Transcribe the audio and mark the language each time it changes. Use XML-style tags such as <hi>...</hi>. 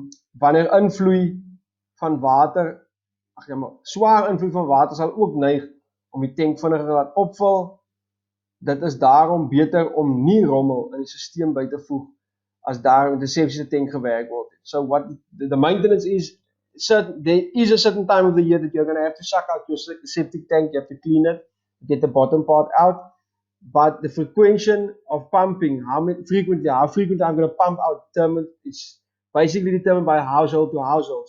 <af>Wanneer invloei van water, swaar invloei van water sal ook neig om die tank vinniger te laat opvul. Dit is daarom beter om nie rommel in die stelsel by te voeg as daar met 'n septiese tank gewerk word.</af> <en>So what the maintenance is, there is a certain time of the year that you're going to have to suck out your septic tank, you have to clean it, get the bottom part out, but the frequency of pumping, how frequently I'm going to pump out, it's basically determined by household to household.</en>